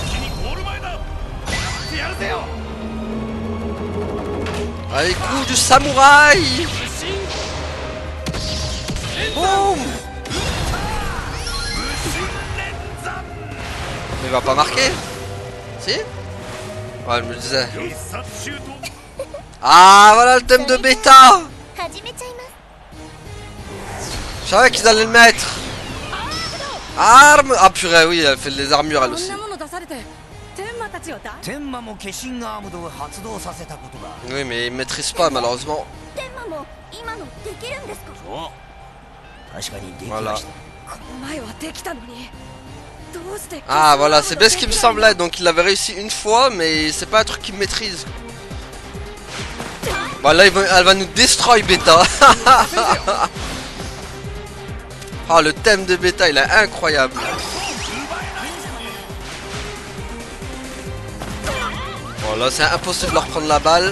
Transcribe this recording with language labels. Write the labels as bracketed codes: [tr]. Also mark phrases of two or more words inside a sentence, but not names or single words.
[fr] Allez, coup du samouraï. Boum. Mais il va pas marquer. Si? Ouais, je me disais. Ah, voilà le thème de Beta. [ja] 始めちゃいます。 [fr] Je savais qu'ils allaient le mettre. Arme. Ah purée, oui, elle fait les armures elle aussi. [ja] 天馬も化身アームドを発動させたことが。 [fr] Oui, mais il maîtrise pas malheureusement. [ja] 天馬も今のできるんですか。そう確かにでき [fr] Voilà. [ja] ました。この前はできたのに。どうして。 [fr] Ah voilà, c'est bien ce qui me semblait. Donc il avait réussi une fois, mais c'est pas un truc qu'il maîtrise. Bon là, elle va nous destroy Beta. Oh, le thème de Beta, il est incroyable. Bon là, c'est impossible de leur prendre la balle.